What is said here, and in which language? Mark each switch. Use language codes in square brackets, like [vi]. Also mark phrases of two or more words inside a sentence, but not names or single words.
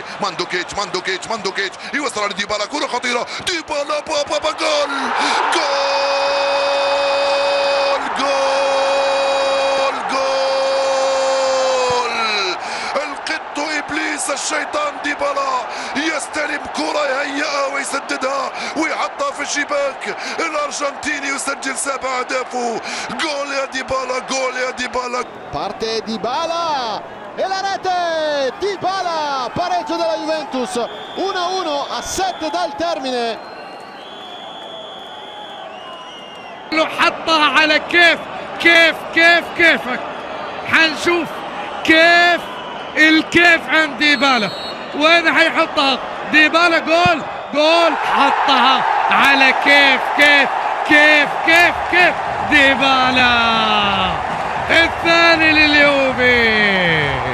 [ar] ماندوكيتش يوصل لديبالا، كرة خطيرة، ديبالا بابا جول القط ابليس الشيطان ديبالا يستلم كرة يهيئها ويسددها ويحطها في الشباك. الارجنتيني يسجل 7 أهدافه. جول يا ديبالا. [it] Parte Dybala e la rete. Dybala, pareggio della Juventus, 1-1 a 7 dal termine. [ar] حطها على كيفك. حنشوف كيف الكيف عند ديبالا، وين حيحطها ديبالا؟ جول حطها على كيف ديبالا، الثاني لليوفي.